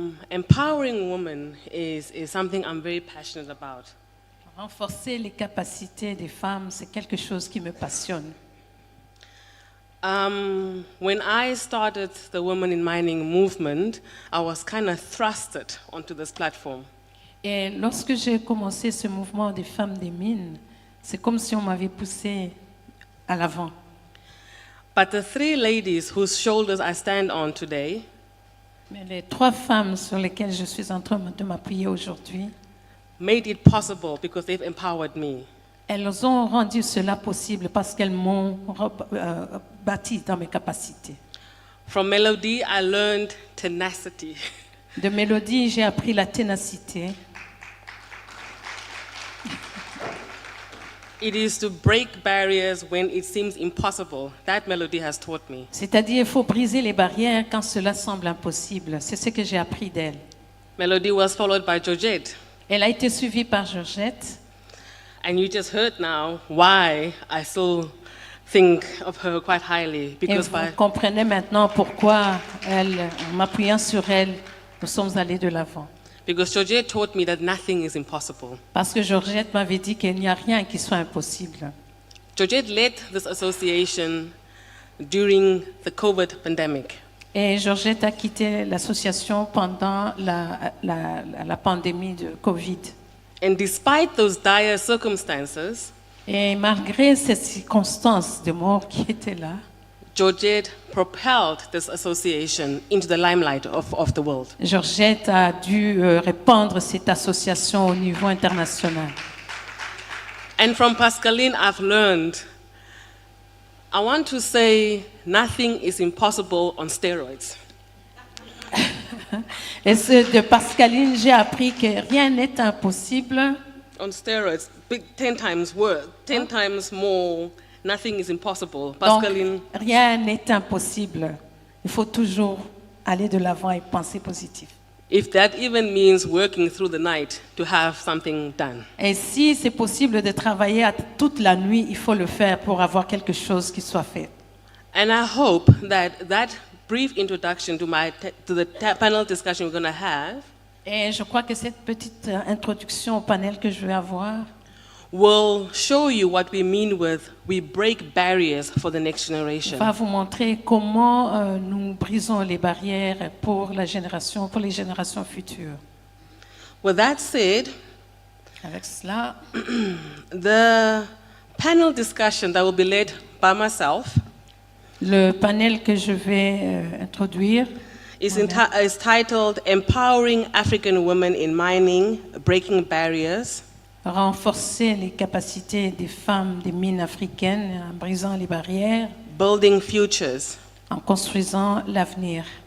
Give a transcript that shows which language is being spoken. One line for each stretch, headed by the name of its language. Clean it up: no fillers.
English: Empowering women is something I'm very passionate about.
French: Renforcer les capacités des femmes, c'est quelque chose qui me passionne.
English: When I started the Women in Mining movement, I was kind of thrusted onto this platform.
French: Et lorsque j'ai commencé ce mouvement des femmes des mines, c'est comme si on m'avait poussé à l'avant.
English: But the three ladies whose shoulders I stand on today,
French: Mais les trois femmes sur lesquelles je suis en train de m'appuyer aujourd'hui,
English: made it possible because they've empowered me.
French: elles ont rendu cela possible parce qu'elles m'ont bâti dans mes capacités.
English: From Melody, I learned tenacity.
French: De Mélodie, j'ai appris la ténacité.
English: It is to break barriers when it seems impossible. That Melody has taught me.
French: C'est-à-dire, il faut briser les barrières quand cela semble impossible. C'est ce que j'ai appris d'elle.
English: Melody was followed by Georgette.
French: Elle a été suivie par Georgette.
English: And you just heard now why I still think of her quite highly.
French: Et
English: Because
French: vous comprenez maintenant pourquoi, en m'appuyant sur elle, nous sommes allés de l'avant.
English: Georgette taught me that nothing is impossible.
French: Parce que Georgette m'avait dit qu'il n'y a rien qui soit impossible.
English: Georgette led this association during the COVID pandemic.
French: Et Georgette a quitté l'association pendant la pandémie de Covid.
English: And despite those dire circumstances,
French: Et malgré ces circonstances de mort qui étaient là,
English: Georgette propelled this association into the limelight of the world.
French: Georgette a dû répandre cette association au niveau international.
English: And from Pascaline, I've learned, I want to say nothing is impossible on steroids.
French: Et de Pascaline, j'ai appris que rien n'est impossible.
English: On steroids, 10 times worse, 10 times more, nothing is impossible.
French: Donc, Pascaline, rien n'est impossible. Il faut toujours aller de l'avant et penser positif.
English: if that even means working through the night to have something done.
French: Et si c'est possible de travailler toute la nuit, il faut le faire pour avoir quelque chose qui soit fait.
English: And I hope that brief introduction to the panel discussion we're going to have
French: Et je crois que cette petite introduction au panel que je vais avoir
English: will show you what we mean with we break barriers for the next generation.
French: va vous montrer comment nous brisons les barrières pour les générations futures.
English: With that said,
French: Avec cela,
English: the panel discussion that will be led by myself
French: le panel que je vais introduire
English: is titled Empowering African Women in Mining, Breaking Barriers.
French: renforcer les capacités des femmes des mines africaines en brisant les barrières,
English: Building Futures.
French: en construisant l'avenir.